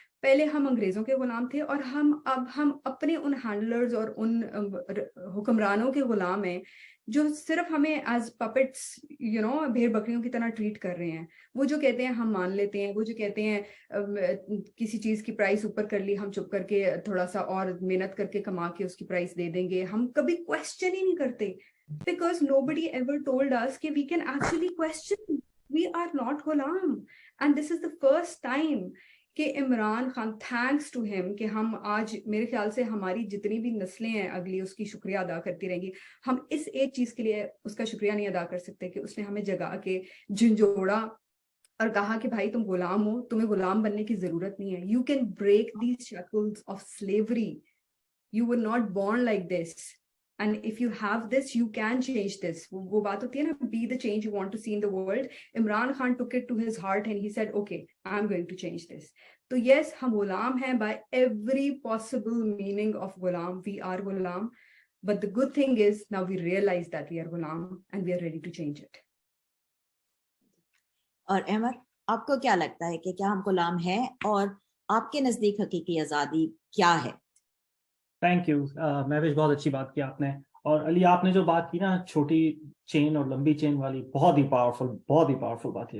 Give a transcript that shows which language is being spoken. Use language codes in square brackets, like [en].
[ur] پہلے ہم انگریزوں کے غلام تھے اور اب ہم اپنے ان ہینڈلرز اور ان حکمرانوں کے غلام ہیں جو صرف ہمیں [en] as puppets [ur] بھیڑ بکریوں کی طرح ٹریٹ کر رہے ہیں. وہ جو کہتے ہیں ہم مان لیتے ہیں، وہ جو کہتے ہیں کسی چیز کی پرائس اوپر کر لی، ہم چپ کر کے تھوڑا سا اور محنت کر کے کما کے اس کی پرائس دے دیں گے. ہم کبھی کوشچن ہی نہیں کرتے [en] because nobody ever told us کہ we can actually question. We are not ghulam. And this is the first time [ur] کہ Imran Khan [en] thanks to him [ur] کہ ہم آج میرے خیال سے ہماری جتنی بھی نسلیں ہیں اگلی اس کی شکریہ ادا کرتی رہیں گی. ہم اس ایک چیز کے لیے اس کا شکریہ نہیں ادا کر سکتے کہ اس نے ہمیں جگا کے جھنجھوڑا اور کہا کہ بھائی تم غلام ہو، تمہیں غلام بننے کی ضرورت نہیں ہے. [en] You can break these shackles of slavery. You were not born like this. And if you have this, you can change this. [ur] وہ بات ہوتی ہے نا, [en] be the change you want to see in the world. Imran Khan took it to his heart and he said, okay, I'm going to change this. So yes, [ur] ہم غلام ہیں [en] by every possible meaning of ghulam. We are ghulam. But the good thing is now we realize that we are ghulam and we are ready to change it. [ur] اور احمد, آپ کو کیا لگتا ہے کہ کیا ہم غلام ہیں اور آپ کے نزدیک حقیقی آزادی کیا ہے؟ تھینک یو مہوش, بہت اچھی بات کی آپ نے. اور علی, آپ نے جو بات کی نا چھوٹی چین اور لمبی چین والی, بہت ہی پاورفل بات ہے.